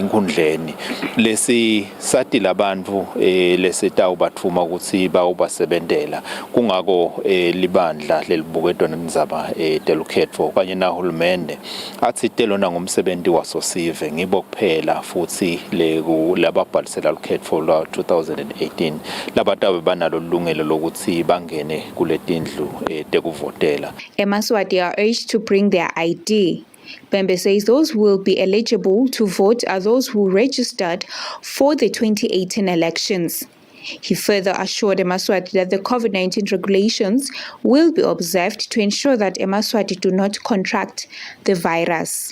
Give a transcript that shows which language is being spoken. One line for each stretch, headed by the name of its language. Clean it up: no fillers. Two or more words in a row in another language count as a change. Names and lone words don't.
Swati: lesetinkundleni lesi sati labantu lesitawu bathuma ukuthi bawubasebenzele kuphela kungako libandla lelibuketwa nendzaba telukhetfo kanye nahulumende athi telona ngumsebenzi wasosive ngibo kuphela futhi lababhalisela lukhetfo lwa 2018 labatabe banalo lungelo lokuthi bangene kuletindlu tekuvotela.
English: Emaswati are urged to bring their ID. Bembe says those who will be eligible to vote are those who registered for the 2018 elections. He further assured Emaswati that the COVID-19 regulations will be observed to ensure that Emaswati do not contract the virus.